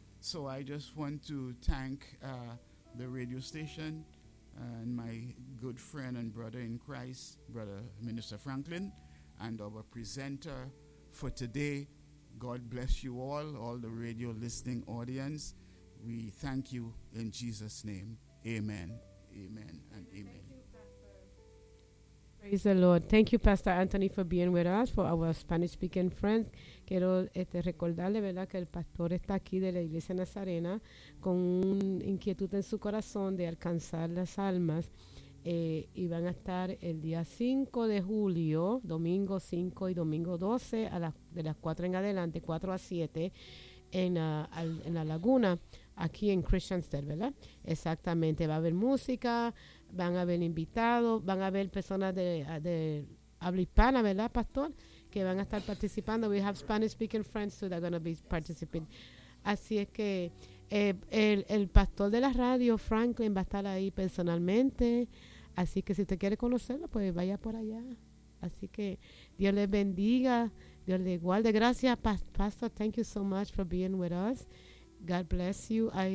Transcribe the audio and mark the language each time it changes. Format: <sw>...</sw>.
<en>So I just want to thank the radio station and my good friend and brother in Christ, Brother Minister Franklin, and our presenter for today. God bless you all the radio listening audience. We thank you in Jesus' name. Amen. Amen and amen. Praise the Lord. Thank you, Pastor Anthony, for being with us, for our Spanish-speaking friends.</en> <es>Quiero recordarle, ¿verdad?, que el pastor está aquí de la Iglesia Nazarena con una inquietud en su corazón de alcanzar las almas. Y van a estar el día 5 de julio, domingo 5 y domingo 12, de las 4 en adelante, 4 a 7, en la laguna, aquí en Christiansted, ¿verdad? Exactamente, va a haber música, van a haber invitados, van a haber personas de habla hispana, ¿verdad, pastor? Que van a estar participando.</es> <en>We have Spanish-speaking friends too that are going to be participating.</en> <es>Así es que el pastor de la radio, Franklin, va a estar ahí personalmente. Así que si usted quiere conocerlo, pues vaya por allá. Así que Dios les bendiga. Dios les guarde. Gracias, pastor.</es> <en>Thank you so much for being with us. God bless you.</en>